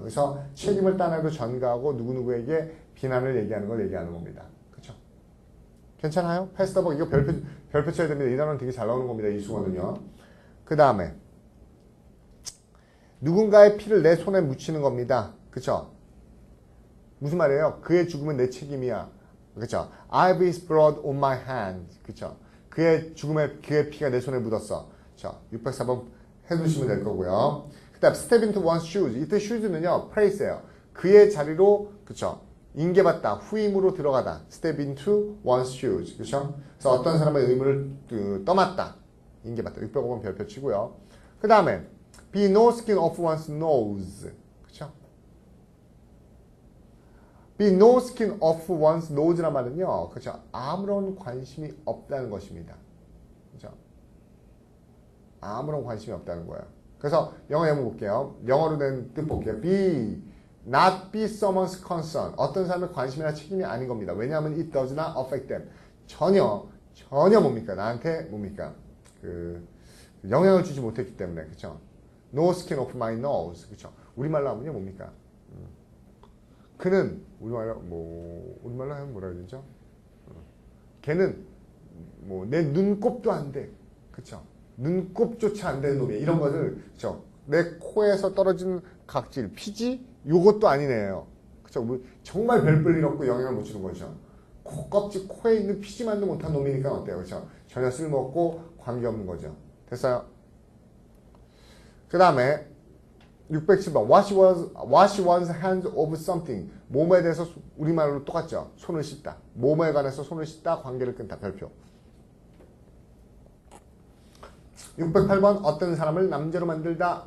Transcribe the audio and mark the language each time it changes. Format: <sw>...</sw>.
<ko>그래서 책임을 따내도 전가하고 누구누구에게 비난을 얘기하는 걸 얘기하는 겁니다. 그쵸? 괜찮아요? 패스 더 벅, 이거 별표 쳐야 됩니다. 이 단어는 되게 잘 나오는 겁니다. 이 수건은요. 그 다음에 누군가의 피를 내 손에 묻히는 겁니다. 그쵸? 무슨 말이에요? 그의 죽음은 내 책임이야. 그쵸?</ko> <en>I have his blood on my hand.</en> <ko>그쵸? 그의 피가 내 손에 묻었어. 그쵸? 604번 해두시면 될 거고요. 그 다음,</ko> <en>step into one's shoes.</en> <ko>이때 shoes는요, place예요. 그의 자리로, 그쵸? 인계받다, 후임으로 들어가다.</ko> <en>step into one's shoes.</en> <ko>그쵸? 그래서 어떤 사람의 의무를 떠맡다. 인계받다. 605번 별표 치고요. 그 다음에,</ko> <en>be no skin off one's nose.</en> <ko>그쵸?</ko> <en>be no skin off one's nose란</en> <ko>말은요, 그쵸? 아무런 관심이 없다는 것입니다. 그쵸? 아무런 관심이 없다는 거예요. 그래서 영어 예문 볼게요. 영어로 된 뜻 볼게요. be</ko> <en>not be someone's concern.</en> <ko>어떤 사람의 관심이나 책임이 아닌 겁니다. 왜냐하면</ko> <en>it does not affect them.</en> <ko>전혀 뭡니까? 나한테 뭡니까? 영향을 주지 못했기 때문에. 그쵸?</ko> <en>No skin off my nose. 그쵸?</en> <ko>우리말로 하면요, 뭡니까? 그는, 우리말로 하면 뭐라 그러죠? 걔는, 내 눈곱도 안 돼. 그쵸? 눈곱조차 안 되는 놈이야. 이런 것을, 그쵸? 내 코에서 떨어지는 각질, 피지? 요것도 아니네요. 그쵸? 정말 별 볼 일 없고 영향을 못 주는 거죠. 껍질, 코에 있는 피지만도 못한 놈이니까 어때요? 그쵸? 전혀 쓸모없고 관계없는 거죠. 됐어요? 그 다음에 607번</ko> <en>wash one's hands of something.</en> <ko>뭐뭐에 대해서 우리말로 똑같죠. 손을 씻다. 뭐뭐에 관해서 손을 씻다. 관계를 끊다. 별표. 608번 어떤 사람을 남자로 만들다.</ko>